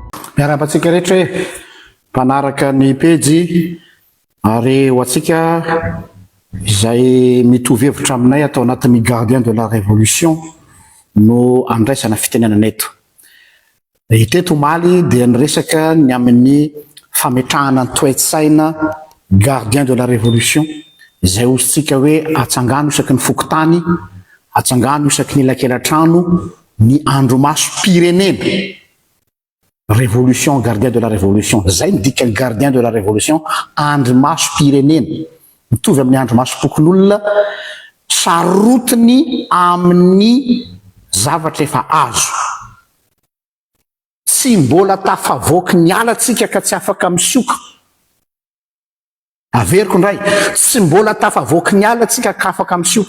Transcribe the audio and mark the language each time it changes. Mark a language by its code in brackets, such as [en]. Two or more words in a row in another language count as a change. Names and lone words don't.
[mg] Miarabantsika rehetra hoe mpanaraka ny pejy ary ho atsika izay mitovy hevitra aminay atao anatin'ny [fr] gardien de la révolution [mg] no andraisana fitenenana eto. Iteto omaly dia niresaka ny amin'ny fametrahana ny toe-tsaina [fr] gardien de la révolution [mg] izay ozintsika hoe atsangano isaky ny fokontany, atsangano isaky ny elakelan-trano ny andromaso pirenena. [fr] Révolution, gardien de la révolution. [mg] Zay midika [fr] gardien de la révolution, [mg] andromaso pirenena. Mitovy amin'ny andromaso pokon'olona, sarotiny amin'ny zavatra efa azo. Tsy mbola tafavoaky ny alatsika ka tsy afaka misioka. Averiko ndray, tsy mbola tafavoaky ny alatsika ka afaka misioka.